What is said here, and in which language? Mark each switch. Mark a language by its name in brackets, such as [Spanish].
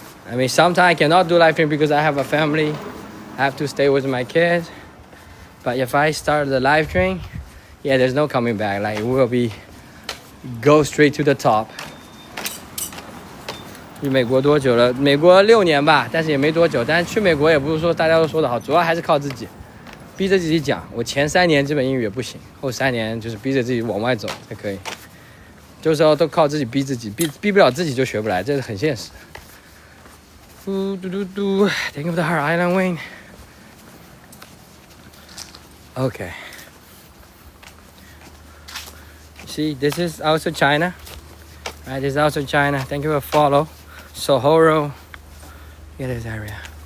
[English] I mean, sometimes I cannot do live stream because I have a family. I have to stay with my kids. But if I start the live stream, yeah, there's no coming back. Like, we'll go straight to the top. [Chinese] 去美国多久了？美国6年吧，但是也没多久。但是去美国也不是说大家都说的好，主要还是靠自己，逼着自己讲。我前3年基本英语也不行，后3年就是逼着自己往外走才可以。就是说都靠自己逼自己，逼不了自己就学不来，这是很现实。 [English] 嘟嘟嘟嘟 ，Think of the Heart Island Wing. Okay. See, this is also China. Right, this is also China. Thank you for follow. Sohoro. Look at this area.